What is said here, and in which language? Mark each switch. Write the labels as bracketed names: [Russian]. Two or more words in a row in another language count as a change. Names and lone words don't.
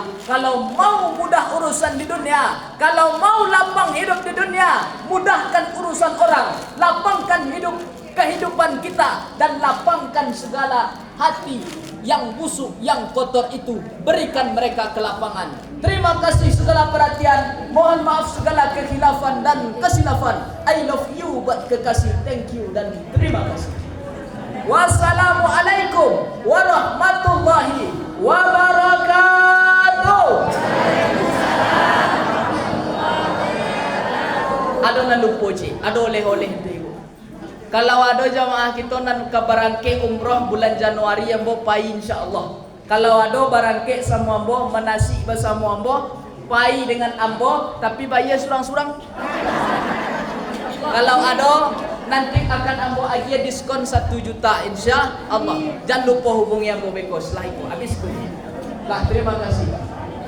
[Indonesian] Kalau mau mudah urusan di dunia, kalau mau lapang hidup di dunia, mudahkan urusan orang, lapangkan kehidupan kita dan lapangkan segala hati yang busuk, yang kotor itu, berikan mereka kelapangan. Terima kasih segala perhatian. Mohon maaf segala kekhilafan dan kesilafan. [English] I love you [Indonesian] buat kekasih. [English] Thank you [Indonesian] dan terima kasih. [Arabic] Wassalamualaikum warahmatullahi wabarakatuh. [Minangkabau] Ada nan lupa cik, ada oleh-oleh tu ibu. Kalau ada jamaah kita nan ke barangke umrah bulan Januari yang bo pai insyaallah. Kalau ada barangke sama ambo menasi bersama ambo, pai dengan ambo tapi bayar surang-surang. Kalau ada nanti akan ambo agi diskon 1 juta insyaallah. Jangan lupa hubungi ambo beko setelah itu habis tu. Lah terima kasih.